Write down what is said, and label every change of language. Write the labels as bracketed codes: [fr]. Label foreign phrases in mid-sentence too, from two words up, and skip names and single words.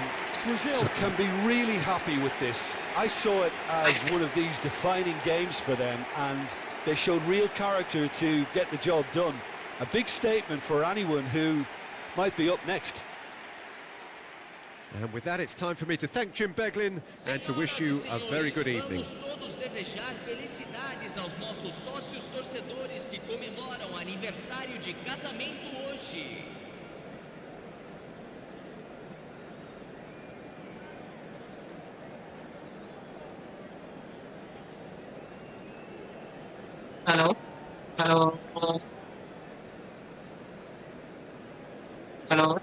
[en] Brazil can be really happy with this. I saw it as one of these defining games for them, and they showed real character to get the job done. A big statement for anyone who might be up next. And with that, it's time for me to thank Jim Beglin and to wish you a very good evening. [pt] Todos desejar felicidades aos nossos sócios torcedores que comemoram aniversário de casamento hoje. [en] Hello? Hello? Hello?